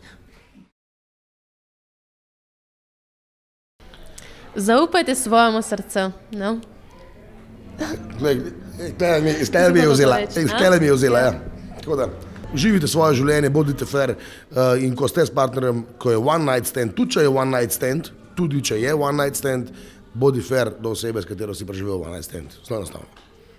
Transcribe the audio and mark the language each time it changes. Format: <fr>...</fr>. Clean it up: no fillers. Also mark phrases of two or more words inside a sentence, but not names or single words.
<sl>Zaupajte svojemu srcu, no? Izkaj mi je vzela, ja. Tako da, živite svoje življenje, bodite fair in ko ste s partnerjem, ko je</sl> <en>one night stand,</en> <sl>tudi če je</sl> <en>one night stand,</en> <sl>bodi fair do osebe, s katero si preživel</sl> <en>one night stand.</en> <sl>Zelo enostavno.</sl>